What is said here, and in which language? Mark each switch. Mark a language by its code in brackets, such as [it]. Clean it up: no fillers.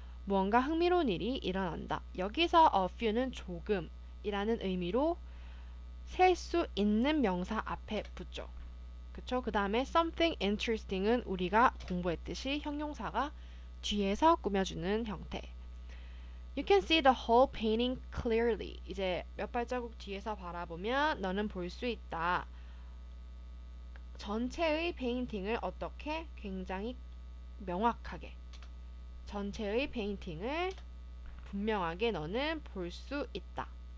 [ko] 무언가 흥미로운 일이 일어난다. 여기서 a few는 조금이라는 의미로 셀 수 있는 명사 앞에 붙죠. 그쵸? 그 다음에 [en] something interesting [ko] 은 우리가 공부했듯이 형용사가 뒤에서 꾸며주는 형태. [en] You can see the whole painting clearly. [ko] 이제 몇 발자국 뒤에서 바라보면 너는 볼 수 있다. 전체의 페인팅을 어떻게? 굉장히 명확하게. 전체의 페인팅을 분명하게 너는 볼 수 있다.